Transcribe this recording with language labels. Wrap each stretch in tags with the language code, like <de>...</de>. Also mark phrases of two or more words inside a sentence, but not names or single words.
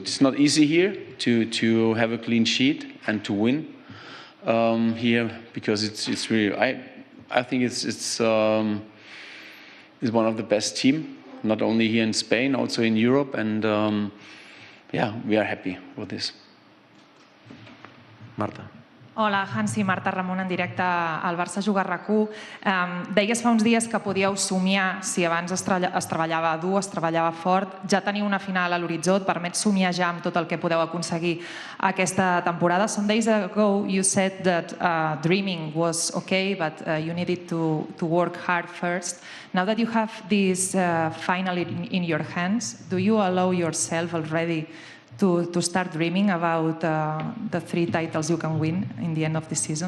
<en>It's not easy here to have a clean sheet and to win here because it's really I think it's one of the best team, not only here in Spain, also in Europe, and yeah, we are happy with this. Marta.</en> <ca>Hola, Hansi, Marta Ramon, en directe al Barça Jugar RAC1. Deies fa uns dies que podíeu somiar si abans es treballava dur, es treballava fort. Ja teniu una final a l'horitzó, et permet somiar ja amb tot el que podeu aconseguir aquesta temporada.</ca> <en>Some days ago you said that dreaming was okay, but you needed to work hard first. Now that you have this final in your hands, do you allow yourself already to start dreaming about the 3 titles you can win in the end of the season?</en>